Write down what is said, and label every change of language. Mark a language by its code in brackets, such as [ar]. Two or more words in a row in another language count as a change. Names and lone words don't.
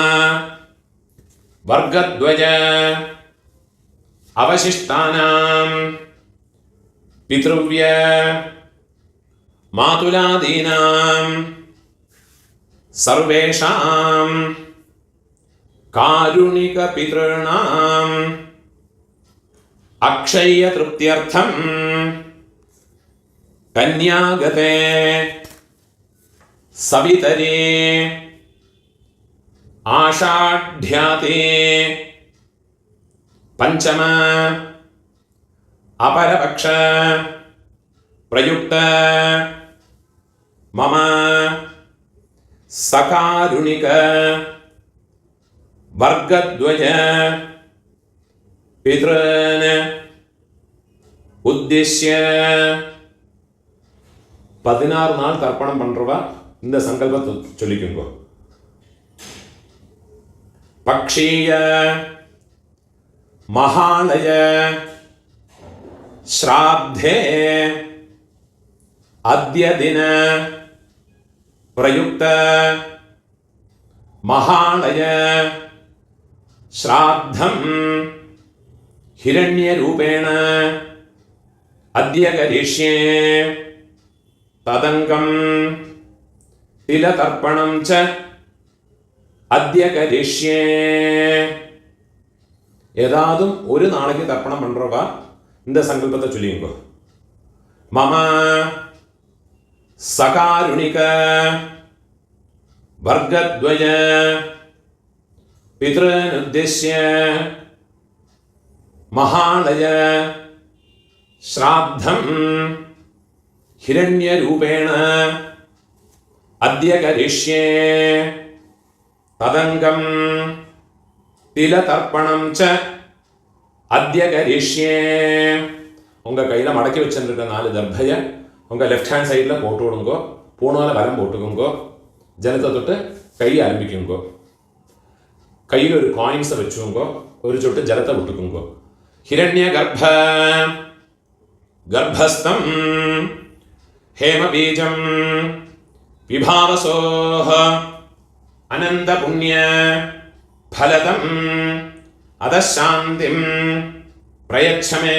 [sa] वर्गद्वय अवशिष्टानां पितृव्य मातुलादीनां सर्वेषां कारुणिक पितॄणां अक्षय तृप्त्यर्थं कन्यागते सवितरे आषाढ्याते पंचम अपरपक्ष प्रयुक्त मम सकारुणिक वर्गद्वय पितॄन् उद्देश्य [ta] 16 நாள் தர்ப்பணம் பண்றவா இந்த சங்கல்பத்தை சொல்லிக்குங்க. [sa] पक्षीय महालय श्राद्धे अद्य दिन प्रयुक्त மகாலய श्राद्धं हिरण्यरूपेण अद्य करिष्ये तदङ्गं तिलतर्पणं च अद्य करिष्ये. [ta] ஏதாதும் ஒரு நாளைக்கு தர்ப்பணம் பண்றவா இந்த சங்கல்பத்தை சொல்லிங்க. [sa] मम सकारुणिक वर्गद्वय पितॄन् उद्देश्य महालय श्राद्धं हिरण्यरूपेण अद्य करिष्ये तदङ्गं तिलतर्पणं च अद्य करिष्ये. [ta] உங்க கையில மடக்கி வச்சிருக்க 4 தர்பைய உங்க [en] left hand side [ta] போட்டு விடுங்க. பூணால வலம் போட்டுக்குங்க. ஜலத்தை தொட்டு கை ஆரம்பிக்குங்க. கையில் ஒரு காயின்ஸை வச்சுக்கோங்க. ஒரு சொட்டு ஜலத்தை விட்டுக்குங்க. [sa] हिरण्य गर्भस्थं हेमबीजं विभावसोः अनन्त पुण्य फलदं अतः शान्तिं प्रयच्छ मे.